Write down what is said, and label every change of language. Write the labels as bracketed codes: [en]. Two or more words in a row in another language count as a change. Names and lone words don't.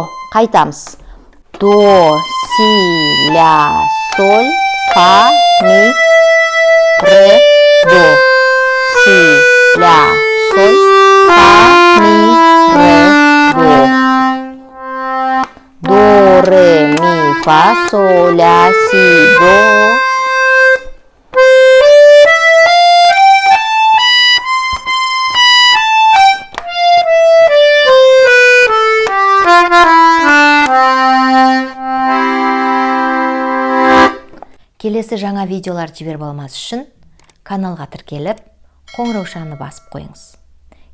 [kk] Қайтамыз. До, си, ля, соль, фа, ми, ре, до. Си, ля, соль, фа, ми, ре, до. До, ре, ми, фа, соль, ля, си, до. Келесі жаңа видеолар жіберіп алмас үшін каналға тіркеліп, қоңыраушаны басып қойыңыз.